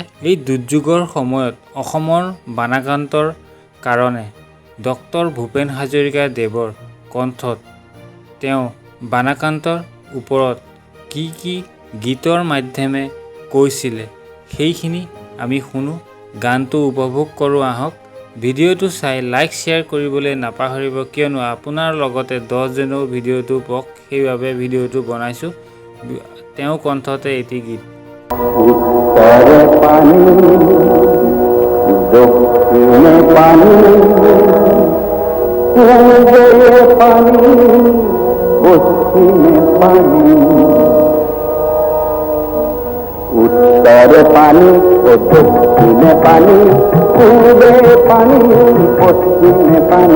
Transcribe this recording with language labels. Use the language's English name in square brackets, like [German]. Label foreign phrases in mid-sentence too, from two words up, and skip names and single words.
[Assamese] এই দুৰ্যোগৰ সময়ত অসমৰ বানাক্ৰান্তৰ কাৰণে ডক্টৰ ভূপেন হাজৰিকা দেৱৰ কণ্ঠত তেওঁ বানাক্ৰান্তৰ ওপৰত কি কি গীতৰ মাধ্যমে কৈছিলে সেইখিনি আমি শুনো, গানটো উপভোগ কৰোঁ। আহক ভিডিঅ'টো চাই লাইক শ্বেয়াৰ কৰিবলৈ নাপাহৰিব, কিয়নো আপোনাৰ লগতে 10জনেও ভিডিঅ'টো পাওক, সেইবাবে ভিডিঅ'টো বনাইছোঁ। তেওঁ কণ্ঠতে এটি গীত। [Bangla] উত্তরে পানি, দক্ষিণে পানি, পূর্বে পানি, পশ্চিমে পানি। উত্তরে পানি ও দক্ষিণে পানি, পূর্বে পানি, পশ্চিমে পানি।